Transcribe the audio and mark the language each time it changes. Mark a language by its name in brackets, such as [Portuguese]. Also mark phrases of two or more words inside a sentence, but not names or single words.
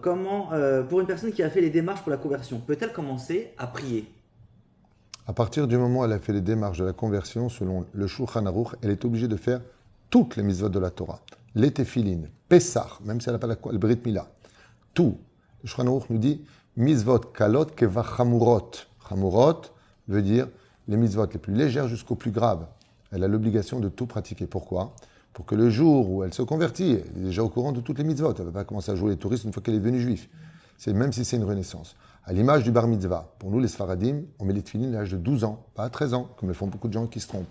[French] Comment, pour une personne qui a fait les démarches pour la conversion, peut-elle commencer à prier? À partir du moment où elle a fait les démarches de la conversion, selon le Shulchan Aruch, elle est obligée de faire toutes les mitzvot de la Torah. Les Tefillin, Pessah, même si elle n'a pas le [Hebrew] ברית מילה. [French] Tout. Le Shulchan Aruch nous dit [Hebrew] מצוות קלות כבע חמורות. [French] Chamurot veut dire les mitzvot les plus légères jusqu'aux plus graves. Elle a l'obligation de tout pratiquer. Pourquoi? Pour que le jour où elle se convertit, elle est déjà au courant de toutes les mitzvot. Elle ne va pas commencer à jouer les touristes une fois qu'elle est devenue juive. C'est même si c'est une renaissance. À l'image du [Hebrew] בר מצווה, [French] pour nous les Sfaradim, on met les tefillin à l'âge de 12 ans, pas à 13 ans, comme le font beaucoup de gens qui se trompent.